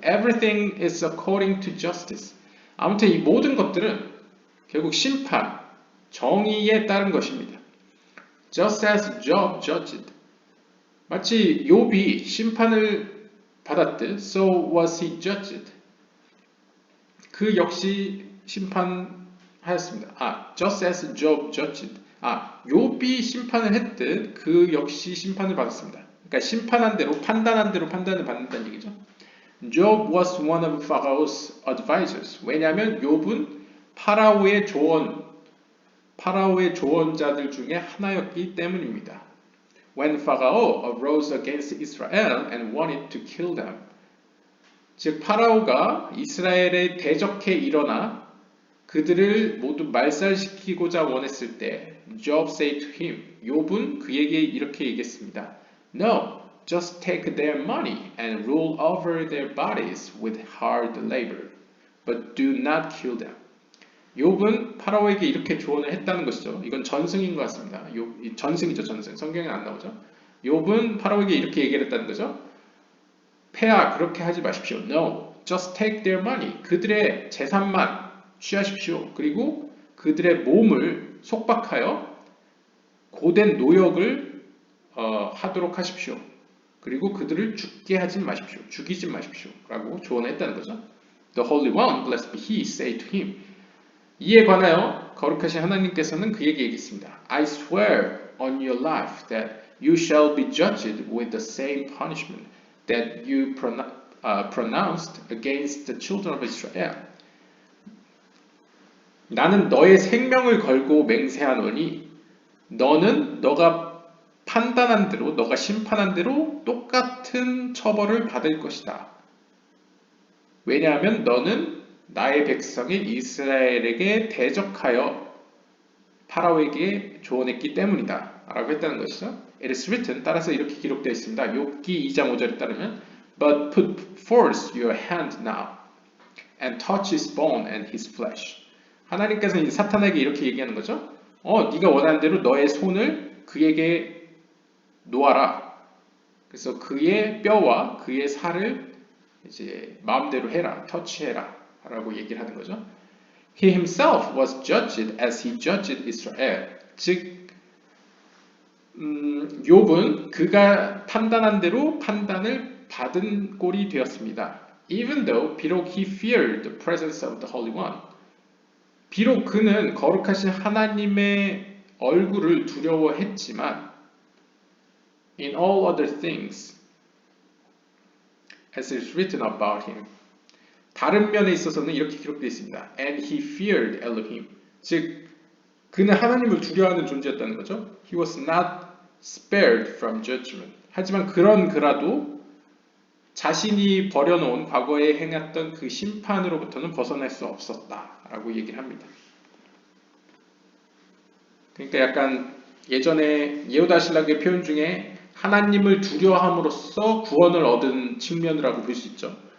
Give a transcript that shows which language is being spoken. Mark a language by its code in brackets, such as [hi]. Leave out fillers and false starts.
[en] Everything is according to justice. [ko] 아무튼 이 모든 것들은 결국 심판, 정의에 따른 것입니다. [en] Just as Job judged. [ko] 마치 욥이 심판을 받았듯 [en] so was he judged. [ko] 그 역시 심판하였습니다. [en] Just as Job judged. [ko] 욥이 심판을 했듯 그 역시 심판을 받았습니다. 그러니까 심판한 대로 판단한 대로 판단을 받는다는 얘기죠. [en] Job was one of Pharaoh's advisors. [ko] 왜냐하면 욥은 파라오의 조언자들 중에 하나였기 때문입니다. [en] When Pharaoh arose against Israel and wanted to kill them. [ko] 즉 파라오가 이스라엘에 대적해 일어나 그들을 모두 말살시키고자 원했을 때 [en] Job said to him, [ko] 욥은 그에게 이렇게 얘기했습니다. [en] No, just take their money and rule over their bodies with hard labor, but do not kill them. [ko] 욥은 파라오에게 이렇게 조언을 했다는 것이죠. 이건 전승인 것 같습니다. 전승이죠, 전승. 성경에 안 나오죠. 욥은 파라오에게 이렇게 얘기를 했다는 거죠. 폐하, 그렇게 하지 마십시오. [en] No, just take their money. [ko] 그들의 재산만 취하십시오. 그리고 그들의 몸을 속박하여 고된 노역을 하도록 하십시오. 그리고 그들을 죽게 하지 마십시오. 죽이지 마십시오. 라고 조언했다는 거죠. [en] The Holy One, blessed be He, say to him. [ko] 이에 관하여 거룩하신 하나님께서는 그에게 얘기했습니다. [en] I swear on your life that you shall be judged with the same punishment that you pronounced against the children of Israel. [ko] 나는 너의 생명을 걸고 맹세하노니 너는 너가 판단한 대로, 너가 심판한 대로 똑같은 처벌을 받을 것이다. 왜냐하면 너는 나의 백성인 이스라엘에게 대적하여 파라오에게 조언했기 때문이다. 라고 했다는 것이죠. [en] It is written, [ko] 따라서 이렇게 기록되어 있습니다. 욥기 2장 5절에 따르면 [en] But put forth your hand now and touch his bone and his flesh. [ko] 하나님께서 이제 사탄에게 이렇게 얘기하는 거죠. 네가 원하는 대로 너의 손을 그에게 놓아라. 그래서 그의 뼈와 그의 살을 이제 마음대로 해라, 터치해라 라고 얘기를 하는 거죠. [en] He himself was judged as he judged Israel. [ko] 즉 욥은 그가 판단한 대로 판단을 받은 꼴이 되었습니다. [en] Even though [ko] 비록 [en] he feared the presence of the Holy One. [ko] 비록 그는 거룩하신 하나님의 얼굴을 두려워했지만 [en] in all other things as is written about him. [ko] 다른 면에 있어서는 이렇게 기록되어 있습니다. [en] And he feared Elohim. [ko] 즉 그는 하나님을 두려워하는 존재였다는 거죠. He was not spared from judgment. 하지만 그라도 자신이 버려놓은 과거에 행했던 그 심판으로부터는 벗어날 수 없었다라고 얘기를 합니다. 그러니까 약간 예전에 예후다 신락의 표현 중에 하나님을 두려워함으로써 구원을 얻은 측면이라고 볼 수 있죠.